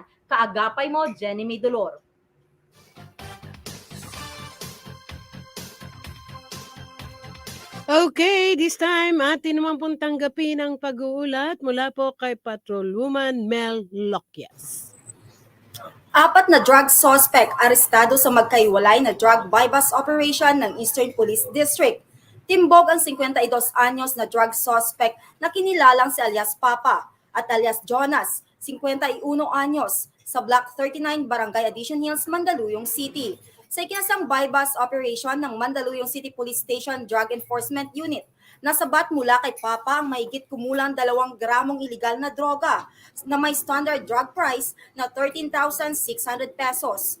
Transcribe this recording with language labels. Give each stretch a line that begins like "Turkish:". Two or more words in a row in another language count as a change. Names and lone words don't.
Filipino: Kaagapay mo, Jenny May Dolor.
English: Okay, this time
Filipino: atin naman pong tanggapin ang pag-uulat mula po kay Patrolwoman Mel Loquias. 4 na
English: drug suspect
Filipino: arestado sa magkaiwalay na
English: drug bypass operation
Filipino: ng Eastern Police District. Timbog ang 52 anyos na
English: drug suspect
Filipino: na kinilalang si alias Papa at alias Jonas, 51 anyos, sa Block 39 Barangay Addition Hills, Mandaluyong City. Sa ikinasang
English: bypass operation
Filipino: ng Mandaluyong City Police Station Drug Enforcement Unit, nasabat mula kay Papa ang mahigit kumulang 2 gramong iligal na droga na may
English: standard drug price
Filipino: na 13,600 pesos.